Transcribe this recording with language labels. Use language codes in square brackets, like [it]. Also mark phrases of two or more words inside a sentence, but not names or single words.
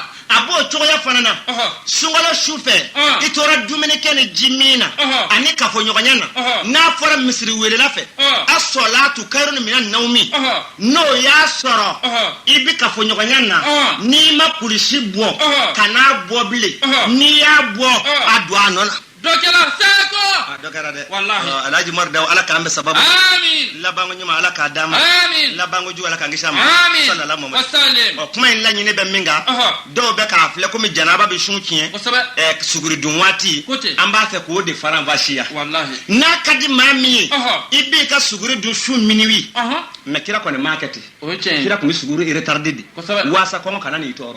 [bm] a b'o cogoya fana na sunkalo sufɛ i tora dumuni kɛ ni ji min na ani kafoɲɔgɔnya na n'a fɔra misiri welela fɛ a [ar] الصلاة خير من النوم [bm] n'o y'a sɔrɔ i bi kafoɲɔgɔnya na n'i ma kulisi bɔ ka n'a bɔ bilen n'i y'a bɔ a don a nɔ na dɔ kɛla saga dɔ kɛra dɛ Wallahi. Alhaji Umaru Dawu ala k'an bɛ sababu Amin. labanko ɲuman ala k'a d'an ma Amin. labanko jugu ala k'an kisi a ma Amin. [ar] صلى الله عليه Wasallim. [bm] wasallam kuma in laɲini bɛ min kan dɔw bɛ k'a filɛ komi janaba bɛ sun tiɲɛ Kosɛbɛ. suguridun waati Kote. an b'a fɛ k'o de fara vasiya Wallahi. n'a ka di maa min ye Ɔhɔ. i b'i ka suguri dun su minuit Ɔhɔ. mais kira kɔni m'a kɛ ten O ye tiɲɛ ye. kira kun bɛ suguri retardé de Kosɛbɛ. waasa kɔngɔ kana n'i tɔɔrɔ